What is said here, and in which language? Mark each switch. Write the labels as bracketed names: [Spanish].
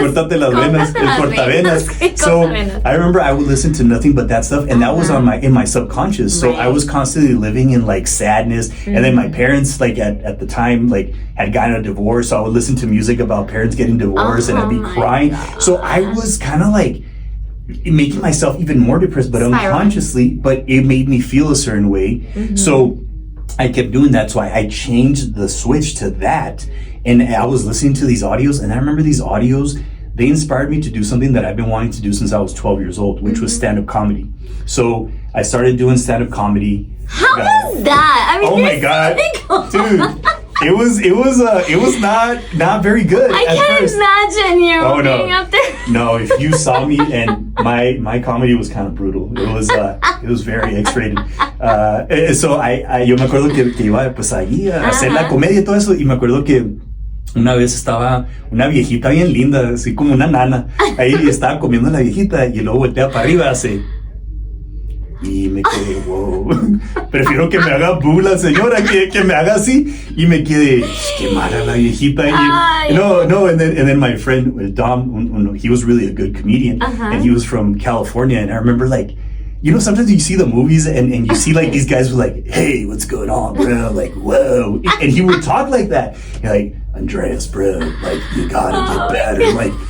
[Spanish] Córtate las venas, el cortavenas. [English] So I remember I would listen to nothing but that stuff, and that was in my subconscious. So I was constantly living in like sadness, and then my parents at the time had gotten a divorce, so I would listen to music about parents getting divorced, and I'd be crying. God. So I was kind of making myself even more depressed, but unconsciously, but it made me feel a certain way. So I kept doing that. So I changed the switch to that. And I was listening to these audios, and I remember these audios, they inspired me to do something that I've been wanting to do since I was 12 years old, which was stand-up comedy. So I started doing stand-up comedy. How was that? I mean, oh my God, dude. It was not very good. I can't imagine you being up there. No, if you saw me, and my comedy was kind of brutal. It was very X-rated. [Spanish] So yo me acuerdo que iba pues allí a hacer la comedia y todo eso, y me acuerdo que una vez estaba una viejita bien linda, así como una nana, ahí estaba comiendo la viejita y luego voltea para arriba, hace. Y me quedé, wow, prefiero que me haga boo la señora que me haga así. Y me quedé, qué mala la viejita. [English] No, and then my friend Dom, he was really a good comedian, and he was from California. And I remember sometimes you see the movies and you see these guys who hey, what's going on, bro? Whoa. And he would talk like that. You're like, Andreas, bro, you gotta get better.